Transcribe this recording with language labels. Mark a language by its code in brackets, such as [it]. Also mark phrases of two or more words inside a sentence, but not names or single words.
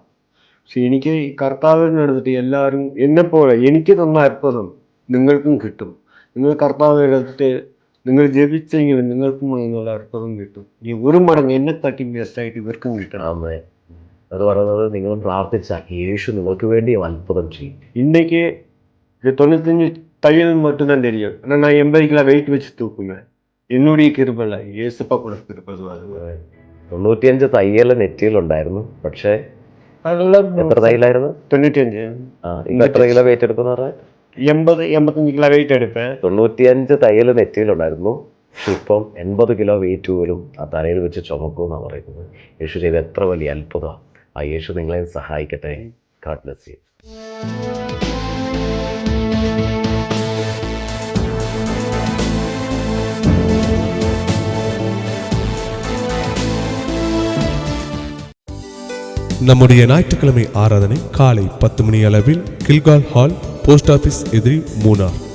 [ml] പക്ഷെ എനിക്ക് ഈ കർത്താവിനെ എടുത്തിട്ട് എല്ലാവരും എന്നെപ്പോലെ എനിക്ക് തന്ന അത്ഭുതം നിങ്ങൾക്കും കിട്ടും. നിങ്ങൾ കർത്താവ് എടുത്തിട്ട് നിങ്ങൾ ജപിച്ചെങ്കിലും നിങ്ങൾക്കും എന്നുള്ള അർത്ഥം കിട്ടും. ഈ ഒരു മടങ്ങ് എന്നെ തട്ടി ബെസ്റ്റായിട്ട് ഇവർക്കും കിട്ടണം. അത് പറയുന്നത് നിങ്ങൾ പ്രാർത്ഥിച്ച യേശു നിങ്ങൾക്ക് വേണ്ടി അത്ഭുതം ചെയ്യും. [ta] இன்னைக்கு 95 தையல் மட்டும்தான் தெரியும். ஆனால் நான் 80 கிலோ வெயிட் வச்சு தூக்குவேன். என்னுடைய கிருபை ஏசப்பா கூட கிருபை. [ml] 95 തയ്യൽ നെറ്റിയിലുണ്ടായിരുന്നു. പക്ഷേ അതെല്ലാം എത്ര തയ്യലായിരുന്നു? 95. എത്ര കിലോ വെയിറ്റ് എടുക്കുന്ന? 80-85 കിലോ വെയിറ്റ് എടുപ്പേൻ. 95 തയ്യൽ നെറ്റിയിലുണ്ടായിരുന്നു. ഇപ്പം 80 കിലോ വെയിറ്റ് പോലും ആ തലയിൽ വെച്ച് ചുമക്കുമെന്നാണ് പറയുന്നത്. യേശു ചെയ്ത എത്ര വലിയ അത്ഭുതമാണ്. ആ യേശു നിങ്ങളെ സഹായിക്കട്ടെ. [en] God bless you. [ta] நம்முடைய ஞாயிற்றுக்கிழமை ஆராதனை காலை 10 மணி அளவில் கில்கால் ஹால், [en] post office [ta] எதிரி, மூனார்.